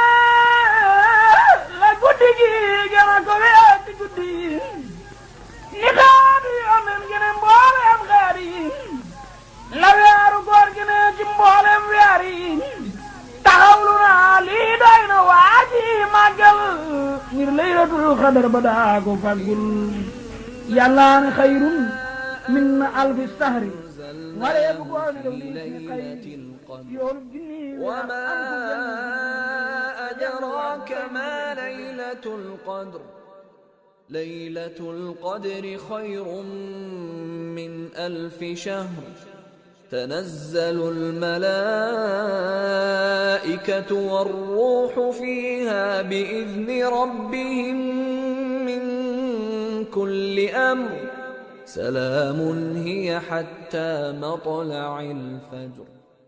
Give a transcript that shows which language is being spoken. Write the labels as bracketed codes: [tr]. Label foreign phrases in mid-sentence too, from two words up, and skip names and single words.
[wo] la guddi gi gën a ko weeti guddi ni xaatu yonen gene mboolem xeet yi la weeru góor gi ne ci mboolem weer yi taxawlu naa lii doy na waaji màggal ngir [ar] ليلة القدر [wo] ba daa ko faggul yàlla ne [ar] خير من ألف شهر [wo] waree bu góor ne lii xayr yoolu junni [ar] وما أدراك ما ليلة القدر ليلة القدر خير من ألف شهر تنزل الملائكة والروح فيها بإذن ربهم من كل أمر سلام هي حتى مطلع الفجر